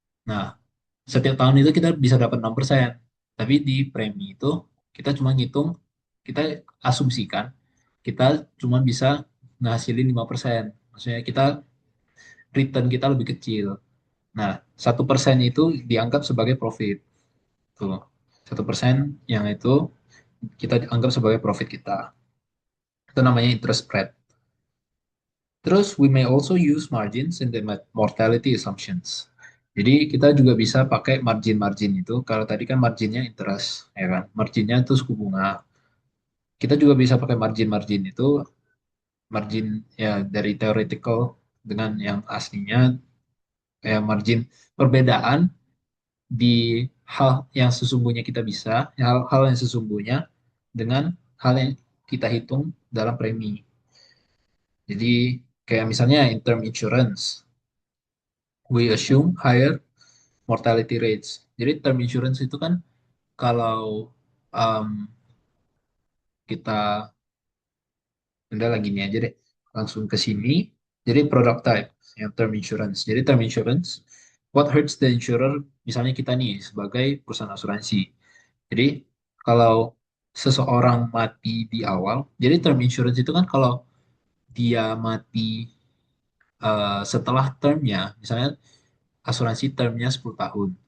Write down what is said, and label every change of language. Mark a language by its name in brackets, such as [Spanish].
[Indonesian] Nah, setiap tahun itu kita bisa dapat 6%. Tapi di premi itu kita cuma ngitung, kita asumsikan kita cuma bisa ngasilin 5%. Maksudnya kita return kita lebih kecil. Nah, 1% itu dianggap sebagai profit. Tuh. 1% yang itu kita anggap sebagai profit kita. Itu namanya interest spread. Terus, [English] we may also use margins in the mortality assumptions. [Indonesian] Jadi, kita juga bisa pakai margin-margin itu. Kalau tadi kan marginnya interest, ya kan? Marginnya itu suku bunga. Kita juga bisa pakai margin-margin itu, margin ya dari theoretical dengan yang aslinya, kayak margin perbedaan di hal yang sesungguhnya kita bisa, hal-hal yang sesungguhnya dengan hal yang kita hitung dalam premi. Jadi kayak misalnya [English] in term insurance, we assume higher mortality rates. [Indonesian] Jadi term insurance itu kan kalau um, kita udah lagi nih aja deh, langsung ke sini. Jadi product type yang term insurance. Jadi [English] term insurance, what hurts the insurer? [Indonesian] Misalnya kita nih sebagai perusahaan asuransi. Jadi kalau seseorang mati di awal, jadi term insurance itu kan kalau dia mati setelah termnya, misalnya asuransi termnya 10 tahun.